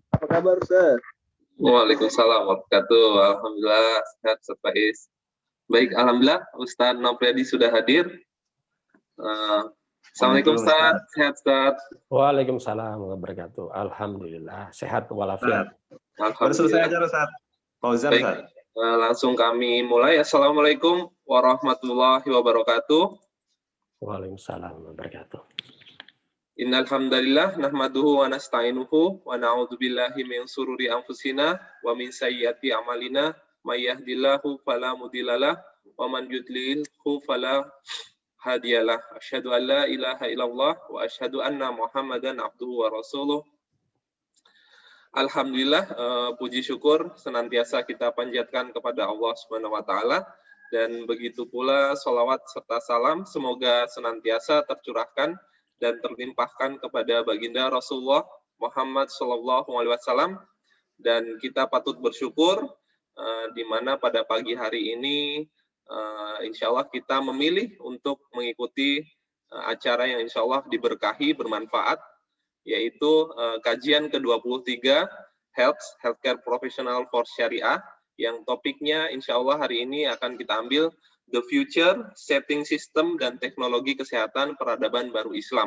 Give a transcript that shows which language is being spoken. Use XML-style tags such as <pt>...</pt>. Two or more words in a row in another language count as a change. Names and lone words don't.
<id>Apa kabar Ustaz?</id> <ar>وعليكم السلام ورحمة الله وبركاته.</ar> <id>Alhamdulillah sehat Ustaz Faiz. Baik, alhamdulillah Ustaz Nofriyadi sudah hadir. Assalamualaikum Ustaz. Sehat Ustaz.</id> <ar>وعليكم السلام ورحمة الله وبركاته.</ar> <id>Alhamdulillah sehat walafiat. Baru selesai aja Ustaz. Fauzan Ustaz. Langsung kami mulai.</id> <ar>السلام عليكم ورحمة الله وبركاته. وعليكم السلام ورحمة الله وبركاته. إن الحمد لله نحمده ونستعينه ونعوذ بالله من شرور أنفسنا ومن سيئات أعمالنا من يهده الله فلا مضل له ومن يضلل فلا هادي له. أشهد أن لا إله إلا الله وأشهد أن محمدا عبده ورسوله.</ar> <id>Alhamdulillah, puji syukur senantiasa kita panjatkan kepada Allah</id> <ar>سبحانه وتعالى,</ar> <id>dan begitu pula sholawat serta salam semoga senantiasa tercurahkan dan terlimpahkan kepada baginda Rasulullah Muhammad SAW. Dan kita patut bersyukur di mana pada pagi hari ini</id> <ar>إن شاء الله</ar> <id>kita memilih untuk mengikuti acara yang</id> <ar>إن شاء الله</ar> <id>diberkahi, bermanfaat, yaitu kajian ke-23</id> <en>Healthcare Professional for</en> <id>Syariah, yang topiknya</id> <ar>إن شاء الله</ar> <id>hari ini akan kita ambil</id> <en>The Future, Setting System</en> <id>dan Teknologi Kesehatan Peradaban Baru Islam.</id>